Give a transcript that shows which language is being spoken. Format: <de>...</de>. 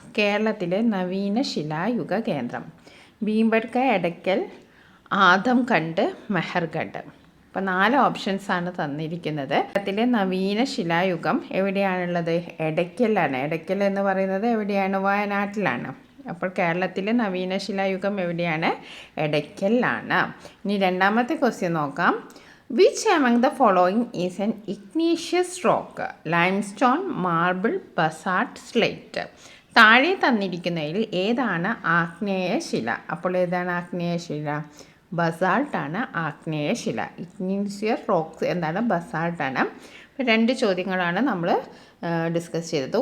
<ml>കേരളത്തിലെ നവീന ശിലായുഗ കേന്ദ്രം. ഭീംബഡ്ക, എടയ്ക്കൽ, ആദംഖണ്ഡ്, മെഹർഗഡ്. അപ്പോൾ 4 ഓപ്ഷൻസാണ് തന്നിരിക്കുന്നത്. കേരളത്തിലെ നവീന ശിലായുഗം എവിടെയാണുള്ളത്? എടയ്ക്കലാണ്. എടയ്ക്കൽ എന്ന് പറയുന്നത് എവിടെയാണ്? വയനാട്ടിലാണ്. അപ്പോൾ കേരളത്തിലെ നവീന ശിലായുഗം എവിടെയാണ്? എടയ്ക്കലാണ്. ഇനി രണ്ടാമത്തെ ക്വസ്റ്റ്യൻ നോക്കാം.</ml> <en>Which among the following is an igneous rock? Limestone, marble, basalt, slate.</en> <ml>താഴെ തന്നിരിക്കുന്നതിൽ ഏതാണ് ആഗ്നേയ ശില? അപ്പോൾ ഏതാണ് ആഗ്നേയ ശില? ബസാൾട്ടാണ് ആഗ്നേയ ശില. ഇഗ്നീഷ്യസ് റോക്സ് എന്താണ്? ബസാൾട്ടാണ്. 2 ചോദ്യങ്ങളാണ് നമ്മൾ ഡിസ്കസ് ചെയ്തത്.</ml>